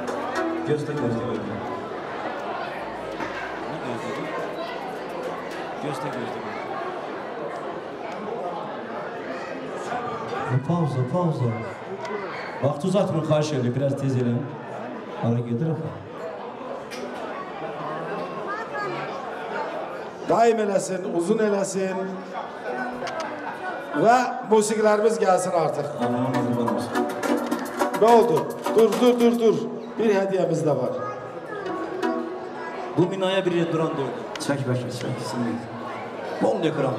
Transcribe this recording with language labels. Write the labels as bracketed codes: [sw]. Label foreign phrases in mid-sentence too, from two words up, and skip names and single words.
[az] Ne gözledik? Gözde. Pauza. Vakti uzatmayın, xahiş ediyorum. Biraz tez edin. Ara gelir. daim eləsin, uzun eləsin. Və musiqilərimiz gəlsin artıq. Nə oldu? Dur. Bir hədiyəmiz də var. Bu minaya bir duran durdu. Çək bəlkə, çək. Bol ekran.